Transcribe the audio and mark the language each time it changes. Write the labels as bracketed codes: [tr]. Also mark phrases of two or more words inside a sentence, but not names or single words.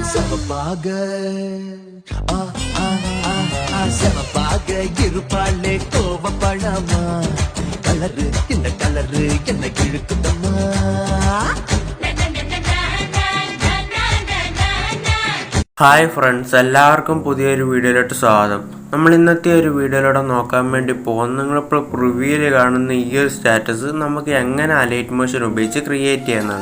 [ta] செவப்பாக செவப்பாக இருப்பாளே கோவப்படாமா கலரு இந்த கலரு என்ன இழுக்குதம்மா. [ml] ഹായ് ഫ്രണ്ട്സ്, എല്ലാവർക്കും പുതിയൊരു വീഡിയോയിലോട്ട് സ്വാഗതം. നമ്മൾ ഇന്നത്തെ ഒരു വീഡിയോയിലൂടെ നോക്കാൻ വേണ്ടി പോകുന്നത് നിങ്ങളിപ്പോൾ പ്രിവ്യൂവിൽ കാണുന്ന ഈ ഒരു സ്റ്റാറ്റസ് നമുക്ക് എങ്ങനെ അലൈറ്റ് മോഷൻ ഉപയോഗിച്ച് ക്രിയേറ്റ് ചെയ്യുന്നതാണ്.